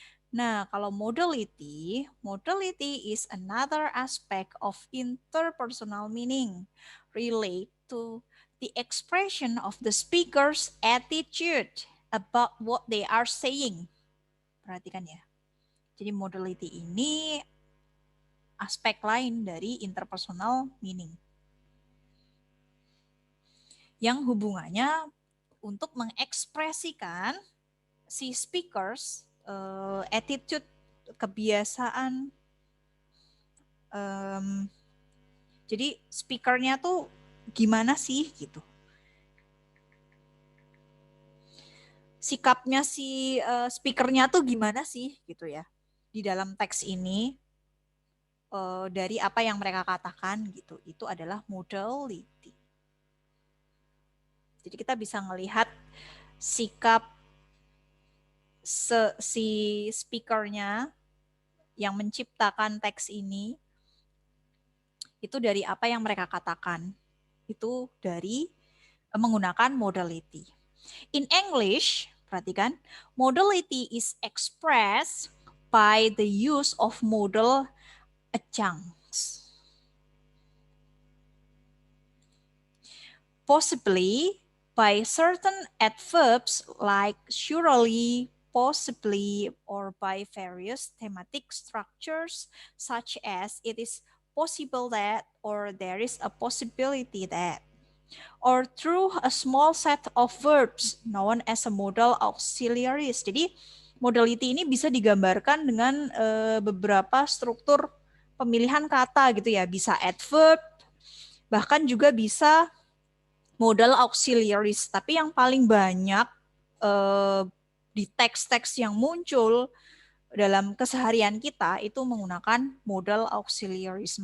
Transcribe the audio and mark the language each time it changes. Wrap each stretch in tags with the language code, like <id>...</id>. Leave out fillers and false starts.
<id>Nah, kalau</id> <en>modality is another aspect of interpersonal meaning relate to the expression of the speaker's attitude about what they are saying.</en> <id>Perhatikan ya. Jadi modality ini aspek lain dari interpersonal meaning. Yang hubungannya untuk mengekspresikan si speakers attitude, kebiasaan. Jadi speakernya tuh gimana sih gitu. Sikapnya si speakernya tuh gimana sih gitu ya. Di dalam teks ini dari apa yang mereka katakan gitu. Itu adalah modality. Jadi kita bisa ngelihat sikap si speakernya yang menciptakan teks ini itu dari apa yang mereka katakan. Itu dari menggunakan modality.</id> <en>In English,</en> <id>perhatikan,</id> <en>modality is expressed by the use of modal adjuncts. Possibly by certain adverbs like surely, possibly, or by various thematic structures such as it is possible that, or there is a possibility that, or through a small set of verbs known as a modal auxiliaries.</en> <id>Jadi modality ini bisa digambarkan dengan beberapa struktur pemilihan kata gitu ya, bisa adverb, bahkan juga bisa modal auxiliaries. Tapi yang paling banyak di teks-teks yang muncul dalam keseharian kita itu menggunakan modal auxiliaries.</id>